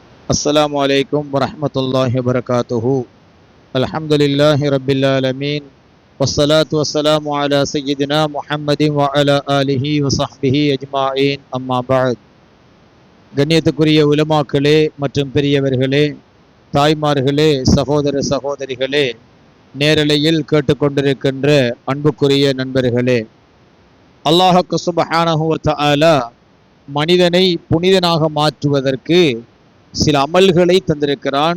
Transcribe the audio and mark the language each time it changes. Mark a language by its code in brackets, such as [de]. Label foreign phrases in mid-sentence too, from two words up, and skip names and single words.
[ar] السلام عليكم ورحمة الله وبركاته. الحمد لله رب العالمين والصلاة والسلام على سيدنا محمد وعلى آله وصحبه أجمعين. أما بعد. [ta] கண்ணியத்துக்குரிய உலமாக்களே மற்றும் பெரியவர்களே, தாய்மார்களே, சகோதர சகோதரிகளே, நேரலையில் கேட்டுக்கொண்டிருக்கின்ற அன்புக்குரிய நண்பர்களே, [ar] الله سبحانه و تعالى [ta] மனிதனை புனிதனாக மாற்றுவதற்கு சில அமல்களை தந்திருக்கிறான்.